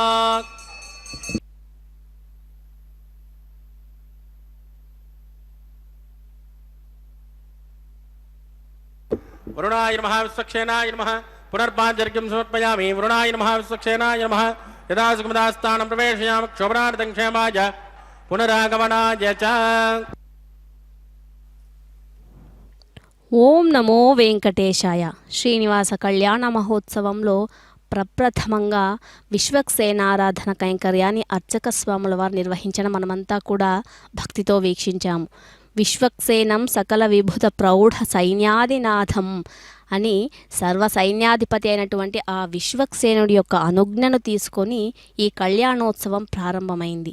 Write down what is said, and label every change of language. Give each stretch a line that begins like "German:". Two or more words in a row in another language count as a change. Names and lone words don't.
Sanskrit: वरुणाय नमः विश्वक्षेनाय नमः पुनर्पाञ्चर्घ्यं समर्पयामि। वरुणाय नमः विश्वक्षेनाय नमः यदा सुखमदास्थानं प्रवेशयामि क्षोभनार्थं क्षेमाय पुनरागमनाय च। ఓం నమో వెంకటేశాయ.
Telugu: శ్రీనివాస కళ్యాణ మహోత్సవంలో ప్రప్రథమంగా విశ్వక్సేనారాధన కైంకర్యాన్ని అర్చక స్వాముల వారు నిర్వహించడం మనమంతా కూడా భక్తితో వీక్షించాము.
Sanskrit: విశ్వక్సేనం సకల విభుత ప్రౌఢ సైన్యాదినాథం
Telugu: అని సర్వ సైన్యాధిపతి అయినటువంటి ఆ విశ్వక్సేనుడి యొక్క అనుజ్ఞను తీసుకొని ఈ కళ్యాణోత్సవం ప్రారంభమైంది.